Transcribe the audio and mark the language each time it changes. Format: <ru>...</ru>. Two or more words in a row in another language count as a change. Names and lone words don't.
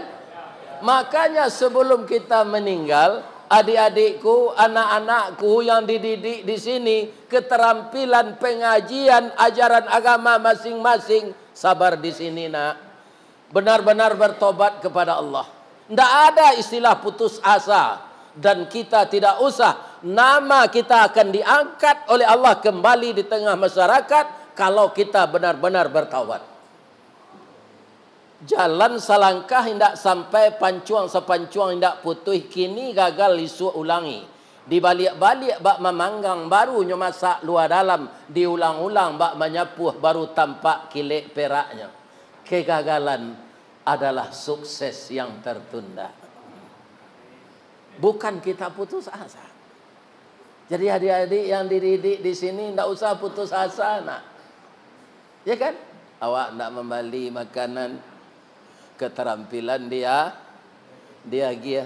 <id>Makanya sebelum kita meninggal, adik-adikku, anak-anakku yang dididik di sini, keterampilan pengajian ajaran agama masing-masing, sabar di sini nak. Benar-benar bertobat kepada Allah. Tidak ada istilah putus asa. Dan kita tidak usah. Nama kita akan diangkat oleh Allah kembali di tengah masyarakat kalau kita benar-benar bertaubat.</id> <min>Jalan salangkah hendak sampai pancuang sepancuang hendak putus, kini gagal isu ulangi. Dibalik-balik bak memanggang barunya masak luar dalam, diulang-ulang bak menyapuh baru tampak kilik peraknya.</min> <id>Kegagalan adalah sukses yang tertunda. Bukan kita putus asa. Jadi adik-adik yang dididik di sini tidak usah putus asa nak. Ya kan?</id> <min>Awak nak membeli makanan, keterampilan dia gia.</min>